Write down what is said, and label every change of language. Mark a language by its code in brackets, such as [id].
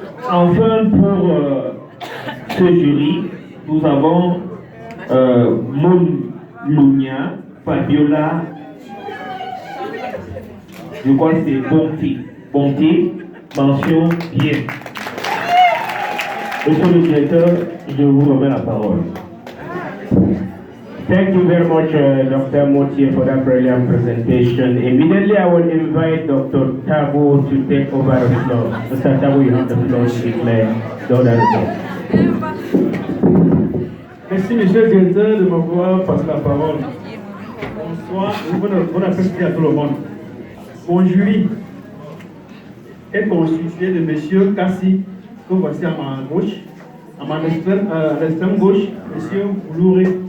[fr] Enfin, pour ce jury, nous avons Moun Lunia, Fabiola, je crois que c'est Bonté, mention bien. Monsieur le directeur, je vous remets la parole. [en] Thank you very much, Dr. Moutier, for that brilliant presentation. Immediately, I will invite Dr. Tabo to take over the floor. Mr. Tabo, you have the floor to declare the other results. [fr] Merci, monsieur le directeur, de m'avoir passé la parole. Bonsoir, bon après-midi à tout le monde. Mon jury est constitué de monsieur Kassi, que voici à ma gauche, à l'extrême gauche, monsieur Boulouré.